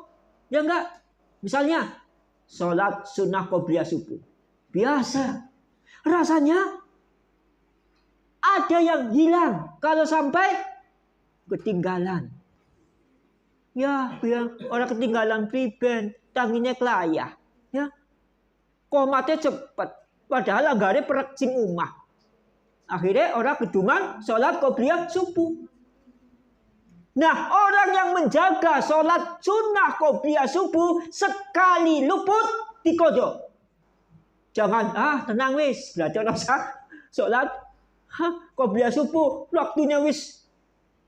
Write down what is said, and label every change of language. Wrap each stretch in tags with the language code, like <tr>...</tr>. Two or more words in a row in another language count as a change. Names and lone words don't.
<id>Ya enggak? Misalnya sholat sunnah qobliyah subuh, biasa. Rasanya ada yang hilang kalau sampai ketinggalan. Ya, orang ketinggalan</id> <jv>priben, tanginya kelayah.</jv> <id>Ya, komatnya cepat.</id> <jv>Padahal anggare perek sing umah.</jv> <id>Akhirnya orang keduman sholat qobliyah subuh. Nah, orang yang menjaga sholat sunnah qobliyah subuh sekali luput dikodok. Jangan tenang wis, berarti orang sholat qobliyah subuh waktunya wis.</id>